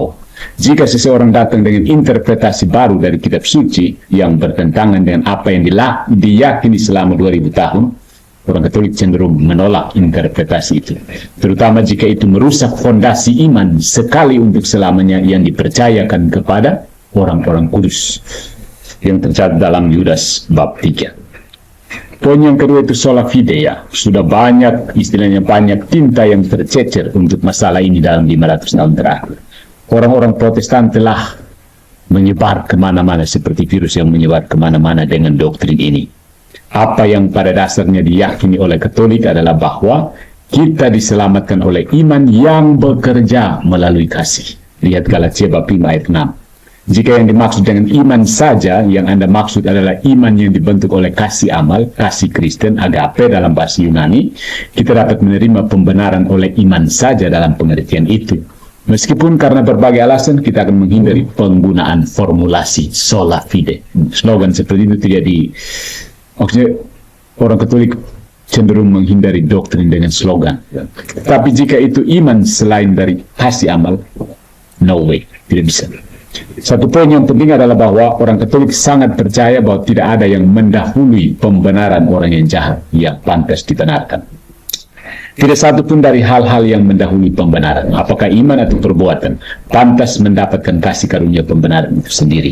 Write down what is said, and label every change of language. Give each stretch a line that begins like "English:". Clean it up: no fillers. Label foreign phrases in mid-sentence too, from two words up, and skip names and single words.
Indonesian: Jika seseorang datang dengan interpretasi baru dari kitab suci yang bertentangan dengan apa yang diyakini selama 2000 tahun, orang Katolik cenderung menolak interpretasi itu, terutama jika itu merusak fondasi iman sekali untuk selamanya yang dipercayakan kepada orang-orang kudus yang tercatat dalam Yudas bab 3. Poin yang kedua itu
Latin: sola fide,
Indonesian: ya. Sudah istilahnya banyak tinta yang tercecer untuk masalah ini dalam 500 tahun terakhir. Orang-orang Protestan telah menyebar kemana-mana seperti virus yang menyebar kemana-mana dengan doktrin ini. Apa yang pada dasarnya diyakini oleh Katolik adalah bahwa kita diselamatkan oleh iman yang bekerja melalui kasih. Lihat Galatia bab 5 ayat 6. Jika yang dimaksud dengan iman saja, yang Anda maksud adalah iman yang dibentuk oleh kasih amal, kasih Kristen, agape dalam bahasa Yunani, kita dapat menerima pembenaran oleh iman saja dalam pengertian itu. Meskipun karena berbagai alasan kita akan menghindari penggunaan formulasi
Latin: sola fide.
Indonesian: Slogan seperti itu tidak maksudnya orang Katolik cenderung menghindari doktrin dengan slogan. Tapi jika itu iman selain dari kasih amal,
English: no way,
Indonesian: tidak bisa. Satu poin yang penting adalah bahwa orang Katolik sangat percaya bahwa tidak ada yang mendahului pembenaran orang yang jahat yang pantas dibenarkan. Tidak satu pun dari hal-hal yang mendahului pembenaran, apakah iman atau perbuatan, pantas mendapatkan kasih karunia pembenaran itu sendiri.